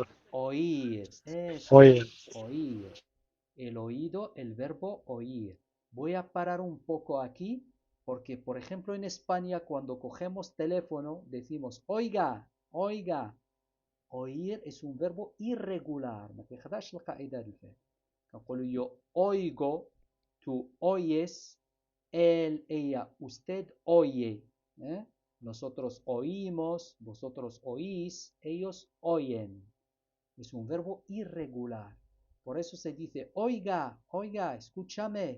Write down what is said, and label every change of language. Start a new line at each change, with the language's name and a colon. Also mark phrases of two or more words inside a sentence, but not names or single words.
Spanish: Oír, eso oír. es, oír. El oído, el verbo oír. Voy a parar un poco aquí porque, por ejemplo, en España cuando cogemos teléfono decimos, oiga, oiga. Oír es un verbo irregular.
Arabic: ما تاخدهاش القاعدة الفعل.
Spanish: نقول yo oigo, tú oyes, él, ella, usted oye. Nosotros oímos, vosotros oís, ellos oyen. Es un verbo irregular. Por eso se dice, oiga, oiga, escúchame.